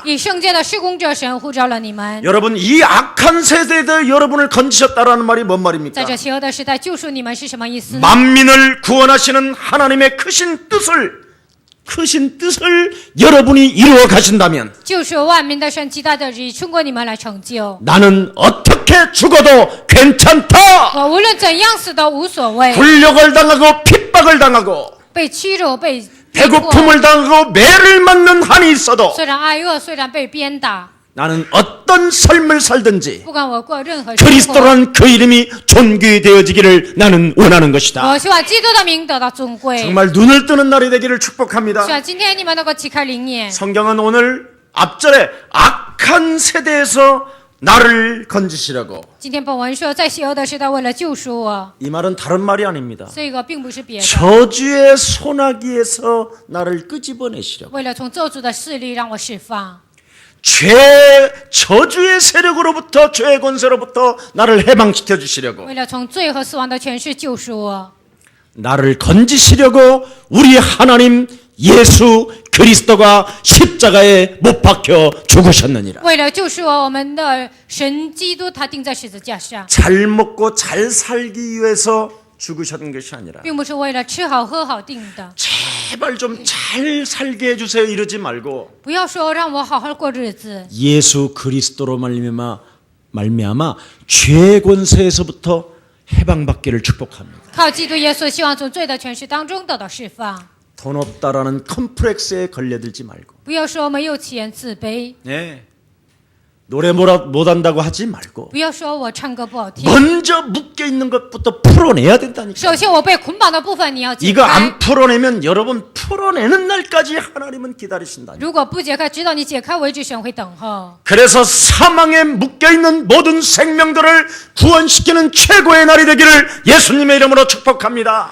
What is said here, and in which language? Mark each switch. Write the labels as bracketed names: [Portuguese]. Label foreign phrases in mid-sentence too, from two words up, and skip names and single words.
[Chinese] 以圣洁的施工者，神呼召了你们。 [Korean] 여러분 이 악한 세대에 여러분을 건지셨다라는 말이 뭔 [Chinese] 在 [Korean] 말입니까? [Chinese] 这邪恶的时代救赎你们是什么意思呢？ [Korean] 만민을 구원하시는 하나님의 크신 뜻을 여러분이 이루어 가신다면 [Chinese] 救赎万民的神极大的旨意通过你们来成就。 [Korean] 나는 어떻게 죽어도 괜찮다. [Chinese] 我无论怎样死都无所谓， [Korean] 굴욕을 당하고 핍박을 당하고 [Chinese] 被欺辱、被逼迫， [Korean] 배고픔을 당하고 매를 맞는 한이 있어도 [Chinese] 虽然挨饿，虽然被鞭打， [Korean] 나는 어떤 삶을 살든지 [Chinese] 不管我过任何生活， [Korean] 그리스도라는 그 이름이 존귀되어지기를 나는 원하는 것이다. [Chinese] 我希望基督的名得到尊贵。 [Korean] 정말 눈을 뜨는 날이 되기를 축복합니다. [Chinese] 希望今天你们能够启开灵眼。 [Korean] 성경은 오늘 앞절에 악한 세대에서 나를 건지시려고 [Chinese] 今天本文说，在邪恶的时代，为了救赎我， [Korean] 이 말은 다른 말이 아닙니다. [Chinese] 这个并不是别的， [Korean] 저주의 소나기에서 나를 끄집어내시려고 [Chinese] 为了从咒诅的势力让我释放， [Korean] 저주의 세력으로부터 죄의 권세로부터 나를 해방시켜 주시려고 [Chinese] 为了从罪和死亡的权势救赎我， [Korean] 나를 건지시려고 우리 하나님 예수 그리스도가 십자가에 못 박혀 죽으셨느니라. [Chinese] 为了救赎我，我们的神基督他钉在十字架上， [Korean] 잘 먹고 잘 살기 위해서 죽으셨던 것이 아니라 [Chinese] 并不是为了吃好喝好定的。 [Korean] 제발 좀 잘 살게 해주세요 이러지 말고 [Chinese] 不要说让我好好过日子， [Korean] 예수 그리스도로 말미암아 죄의 권세에서부터 해방받기를 축복합니다. [Chinese] 靠基督耶稣，希望从罪的权势当中得到释放。 [Korean] 돈 없다라는 컴플렉스에 걸려들지 말고 [Chinese] 不要说没有钱自卑， [Korean] 네. 노래 못한다고 하지 말고 [Chinese] 不要说我唱歌不好听。 [Korean] 먼저 묶여있는 것부터 풀어내야 된다니까. [Chinese] 首先，我被捆绑的部分你要解 [Korean] 이거 [Chinese] 开。 [Korean] 안 풀어내면 여러분 풀어내는 날까지 하나님은 기다리신다. [Chinese] 如果不解开，直到你解开为止，神会等候。 [Korean] 그래서 사망에 묶여있는 모든 생명들을 구원시키는 최고의 날이 되기를 예수님의 이름으로 축복합니다.